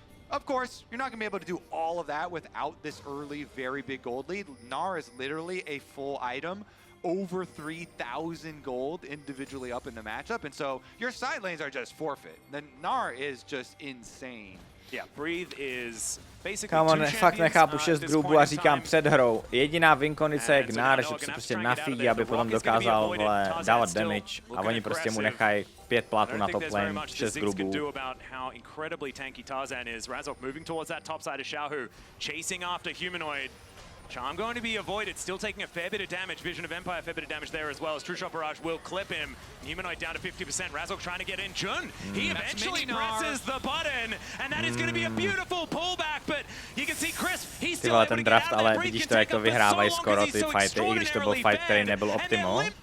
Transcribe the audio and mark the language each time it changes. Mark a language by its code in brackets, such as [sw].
[en] Of course, you're not going to be able to do all of that without this early, very big gold lead. Gnar is literally a full item, over 3,000 gold individually up in the matchup, and so your side lanes are just forfeit. The Gnar is just insane. Yeah, Breathe is basically Come on, [cs] fakt nechápu 6 grubů a říkám před hrou. Jediná vinkonice je Gnar, že se prostě nafídí, aby potom dokázal dávat damage, a oni prostě mu nechají 5 platů na top lane, 6 grubů. [en] Razork moving towards that top side of Xiaohu, chasing after Humanoid. Charm going to be avoided, still taking a fair bit of damage. Vision of Empire, fair bit of damage there as well, as True Shot Barrage will clip him. Humanoid down to 50%, Razork trying to get in. Jun, he eventually presses the button, and that is going to be a beautiful pullback, but you can see Crisp, he's still able to get out [cs] ale vidíš to, jak to vyhrávají skoro ty fighty, i když to byl fight, který nebyl optimal.